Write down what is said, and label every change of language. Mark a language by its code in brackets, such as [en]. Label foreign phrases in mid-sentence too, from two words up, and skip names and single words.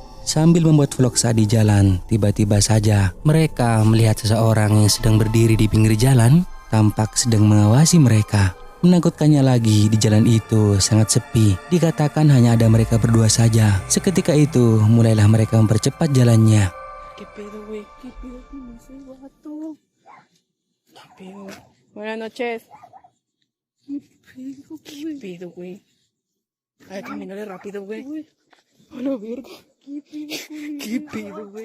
[id] Sambil membuat vlog saat di jalan, tiba-tiba saja mereka melihat seseorang yang sedang berdiri di pinggir jalan, tampak sedang mengawasi mereka. Menakutkannya lagi, di jalan itu sangat sepi. Dikatakan hanya ada mereka berdua saja. Seketika itu, mulailah mereka mempercepat jalannya. [es] ¿Qué pedo, güey? ¿Qué pedo con ese vato? ¿Qué pedo? Buenas noches. ¿Qué pedo, güey? Ay, caminale rápido, güey. A la verga. ¿Qué pedo, güey?